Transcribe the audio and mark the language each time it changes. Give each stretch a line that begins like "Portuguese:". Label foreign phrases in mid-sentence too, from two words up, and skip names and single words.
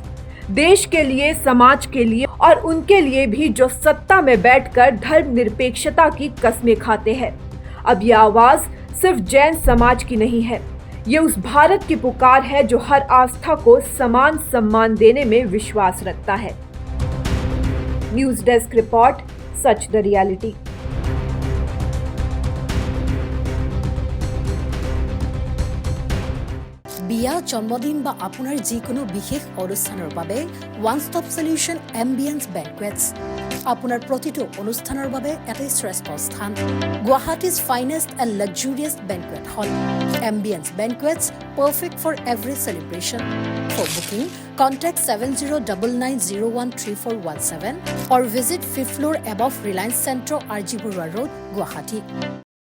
Hindi: देश के लिए, समाज के लिए और उनके लिए भी जो सत्ता में बैठकर धर्मनिरपेक्षता की कस्में खाते हैं। अब ये आवाज सिर्फ जैन समाज की नहीं है, ये उस भारत की पुकार है जो हर आस्था को समान सम्मान देने में विश्वास रखता है।
English: news desk report,
Hindi: सच द रियलिटी।
Assamese: বিয়া জন্মদিন বা আপোনাৰ যিকোনো বিশেষ অনুষ্ঠানৰ বাবে
English: one stop solution
Assamese: এম্বিয়েন্স বেংকুৱেটছ আপোনাৰ প্ৰতিটো অনুষ্ঠানৰ বাবে এটাই শ্ৰেষ্ঠ স্থান।
English: Guwahati's finest and luxurious banquet hall Ambience Banquets, perfect for every celebration. for booking contact 7099013417 or visit 5th floor above Reliance Centro, RG Burwa Road, Guwahati.